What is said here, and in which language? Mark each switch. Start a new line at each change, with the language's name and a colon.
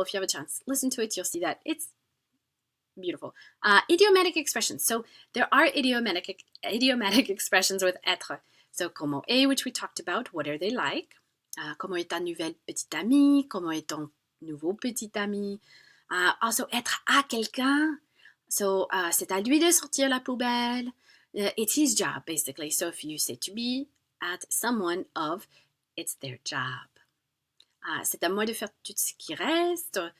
English: If you have a chance, listen to it. You'll see that. It's beautiful. Idiomatic expressions. So there are idiomatic expressions with être. So,
French: comment est,
English: which we talked about. What are they like?
French: Comment est ta nouvelle petite amie? Comment est ton nouveau petit ami?
English: Also,
French: être à quelqu'un.
English: So,
French: c'est à lui de sortir la poubelle.
English: It's his job, basically. So, if you say to be at someone of, it's their job.
French: C'est à moi de faire tout ce qui reste.